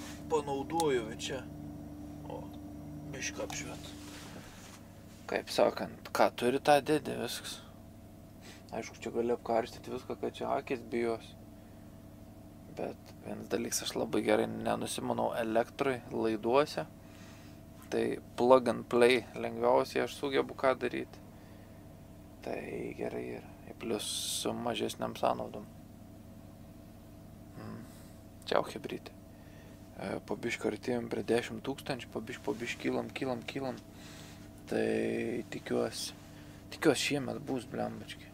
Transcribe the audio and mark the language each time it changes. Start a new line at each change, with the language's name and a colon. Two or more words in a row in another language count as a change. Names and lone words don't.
Lithuanian: Panaudoju čia. O, bišką apšviet. Kaip sakant, ką turi tą dėdė, viskas. Aišku, čia gali apkarstyti viską, kad čia akis bijos. Bet vienas dalykas, aš labai gerai nenusimanau elektrui laiduose. Tai
English: plug and play
Lithuanian: lengviausiai aš sugebu ką daryti. Tai gerai yra. Plius su mažesniam sąnaudom. Čiau, hebrytė. Po biškį artėjom prie 10 000, po biškį kylam. Tai tikiuosi šiemet bus blembački.